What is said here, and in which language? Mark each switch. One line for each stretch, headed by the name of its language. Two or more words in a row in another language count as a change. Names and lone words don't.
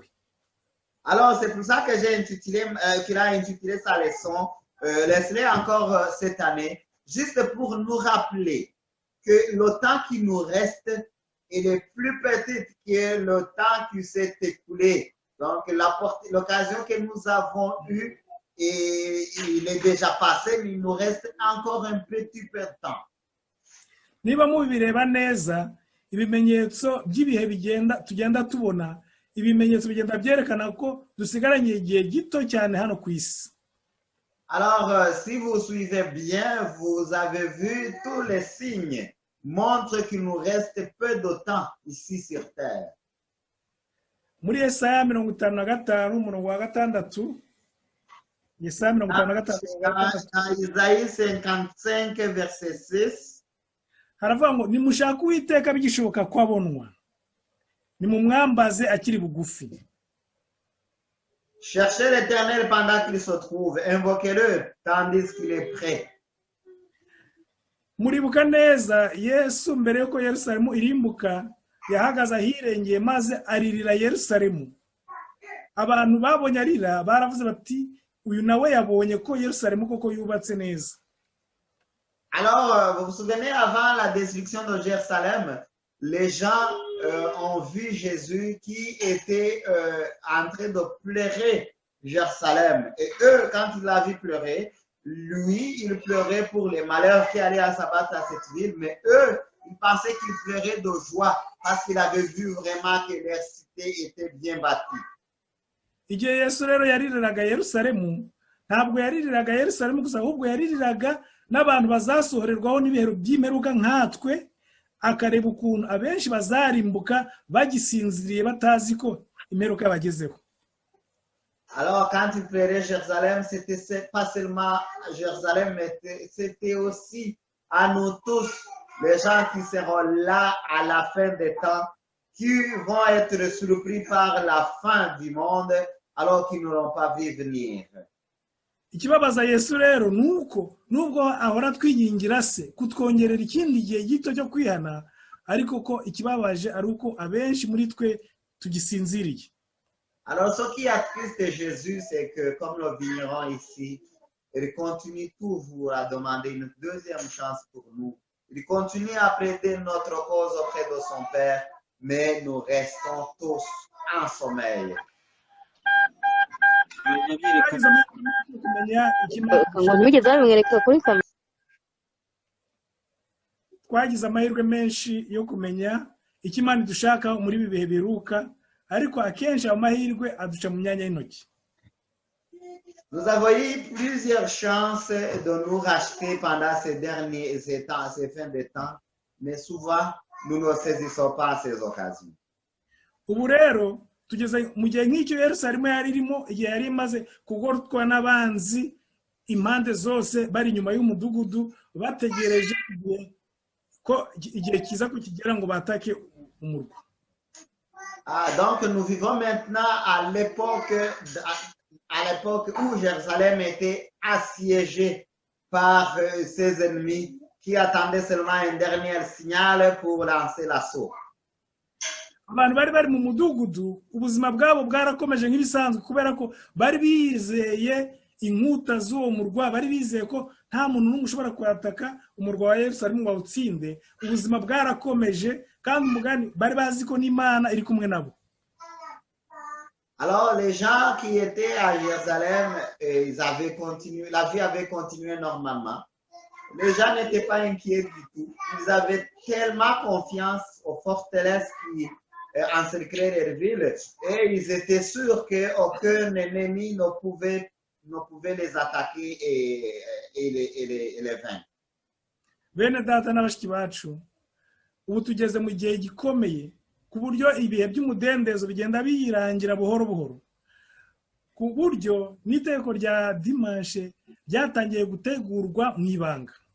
French: Alors, c'est pour ça que qu'il a intitulé sa leçon, laisse-le encore cette année, juste pour nous rappeler que le temps qui nous reste, elle est plus petite que le temps qui s'est écoulé. Donc, l'occasion que nous avons eue, et il est déjà passé, mais il nous reste encore un petit peu de temps.
Kinyarwanda: niba mubireba neza ibimenyetso by'ibihe tugenda tubona ibimenyetso bigenda byerekana ko dusigaranye igihe gito cyane hano ku isi.
French: Alors, si vous suivez bien, vous avez vu tous les signes montrent qu'il nous reste peu de temps ici sur terre.
Kinyarwanda: Muri Yesaya 55 umurongo wa 6, Yesaya 55
French: Dans Isaïe 55 verset 6,
Kinyarwanda: haravuga ngo nimushaka Uwiteka bigishoboka ko abonwa, nimumwambaze akiri bugufi.
French: Cherchez l'Éternel pendant qu'il se trouve, invoquez-le tandis qu'il est prêt.
Kinyarwanda: Muribuka neza Yesu mbere yuko Yerusalemu irimbuka yahagaze ahirengeye maze aririra Yerusalemu. Abantu babonye arira baravuze bati uyu nawe yabonye ko Yerusalemu koko yubatse neza.
French: Alors, vous vous souvenez, avant la destruction de Jérusalem, les gens ont vu Jésus qui était en train de pleurer Jérusalem. Et eux, quand ils l'ont vu pleurer, lui, il pleurait pour les malheurs qui allaient s'abattre à cette ville. Mais eux, ils pensaient qu'il pleurait de joie parce qu'il avait vu vraiment que leur cité était bien bâtie.
Kinyarwanda: Igihe Yesu rero yaririraga Yerusalemu, ntabwo yaririraga Yerusalemu gusa ahubwo yaririraga n'abantu bazasohorerwaho n'ibihero by'imperuka nkatwe, akareba ukuntu abenshi bazarimbuka bagisinziriye batazi ko imperuka yabagezeho.
French: Alors, quand il pleurait Jérusalem, c'était pas seulement Jérusalem, mais c'était aussi à nous tous, les gens qui seront là à la fin des temps, qui vont être surpris par la fin du monde, alors qu'ils n'auront pas vu venir.
Kinyarwanda: Ikibabaza Yesu rero nuko nubwo ahora twiyingira se kutwongerera ikindi gihe gito cyo kwihana, ariko ko ikibabaje ari uko abenshi muri twe tugisinziriye.
French: Alors, ce qui attriste Jésus, c'est que comme le vigneron ici, il continue toujours à demander une deuxième chance pour nous. Il continue à plaider notre cause auprès de son Père, mais nous restons tous en sommeil.
Kinyarwanda: Twagize amahirwe menshi yo kumenya icyo Imana dushaka muri ibi bihe biruka, ariko akenshi amahirwe aduca mu myanya y'intoki.
French: Nous avons eu plusieurs chances de nous racheter pendant ces fins de temps, mais souvent nous ne saisissons pas ces occasions.
Kinyarwanda: Ubu rero tugeze mu gihe nk'icyo Yerusalemu yari irimo igihe yari imaze kugorwa n'abanzi impande zose bari inyuma y'umudugudu bategereje ko igihe kiza kukigera ngo batake umurwa.
French: Donc nous vivons maintenant à l'époque où Jérusalem était assiégée par ses ennemis qui attendaient seulement un dernier signal pour lancer l'assaut.
Kinyarwanda: Abantu bari mu mudugudu ubuzima bwabo bwarakomeje nk'ibisanzwe kubera ko bari bizeye inkuta z'uwo murwa, bari bizeye ko nta muntu n'umwe ushobora kwataka umurwa wa Yerusalemu ngo awutsinde. Ubuzima bwarakomeje kandi umugani bari bazi ko n'Imana iri kumwe nabo.
French: Alors les gens qui étaient à Jérusalem, ils avaient continué, la vie avait continué normalement. Les gens n'étaient pas inquiets du tout. Ils avaient tellement confiance aux forteresses qui encerclaient leur ville et ils étaient sûrs qu'aucun ennemi ne pouvait les attaquer et les vaincre.
Kinyarwanda: Bene data n'abashiki bacu, ubu tugeze mu gihe gikomeye ku buryo ibihe by'umudendezo bigenda biyirangira buhoro buhoro, ku buryo n'iteko rya dimanche ryatangiye gutegurwa mu ibanga.